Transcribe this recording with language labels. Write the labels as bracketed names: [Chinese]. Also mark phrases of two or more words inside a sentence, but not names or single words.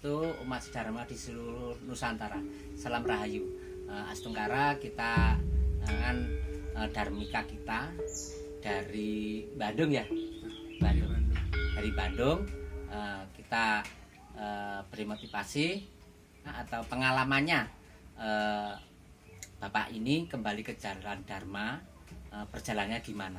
[Indonesian] Swastiastu, umat sedharma di seluruh Nusantara. Salam Rahayu. Astungkara kita kan Dharmika kita dari Bandung ya. Bandung. Dari Bandung kita beri motivasi atau pengalamannya Bapak ini kembali ke jalan Dharma, perjalanannya gimana?